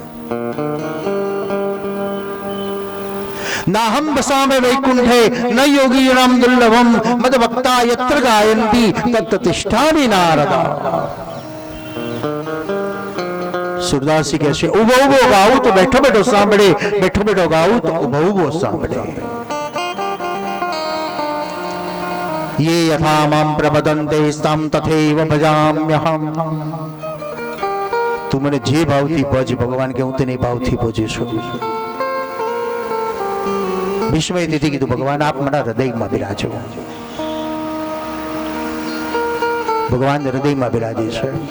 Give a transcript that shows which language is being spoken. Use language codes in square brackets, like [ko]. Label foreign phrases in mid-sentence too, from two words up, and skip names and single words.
[sa] નાહમ બસામે વૈકુંઠે ન યોગીનામ દુર્લભમ મદ ભક્તા યત્ર ગાયંતી તત તિષ્ઠામિ નારદા. [gu] સુરદાસજી કહે છે ઉભો ઉભો ગાવું તો બેઠો બેઠો સાંભળે, બેઠો બેઠો ગાવું તો ઉભો ઉભો સાંભળે. [sa] ये यथा मां प्रपदन्ते स्तं तथैव भजाम्यहम्. [gu] તું મને જે ભાવથી ભજ, ભગવાન કે હું તને ભાવથી ભજું છું. ભીષ્મએ તેથી કીધું ભગવાન આપ મારા હૃદયમાં બિરાજો. ભગવાન હૃદયમાં બિરાજે છે.